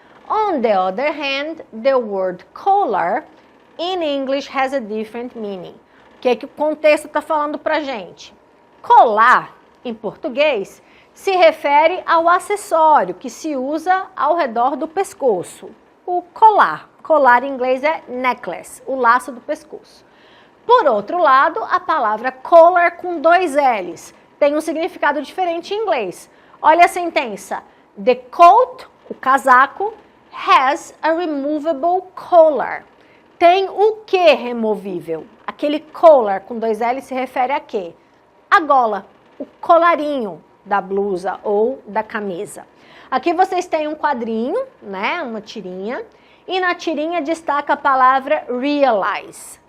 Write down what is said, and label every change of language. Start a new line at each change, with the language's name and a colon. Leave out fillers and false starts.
English: On the other hand, the word collar in English has a different meaning.
Portuguese: O que o contexto está falando para gente? Colar, em português, se refere ao acessório que se usa ao redor do pescoço. O colar. Colar em inglês é necklace, o laço do pescoço. Por outro lado, a palavra collar com dois L's tem um significado diferente em inglês. Olha a sentença.
English: The coat,
Portuguese: o casaco,
English: has a removable collar.
Portuguese: Tem o que removível? Aquele collar com dois L's se refere a quê? A gola, o colarinho da blusa ou da camisa. Aqui vocês têm um quadrinho, né, uma tirinha, e na tirinha destaca a palavra realize.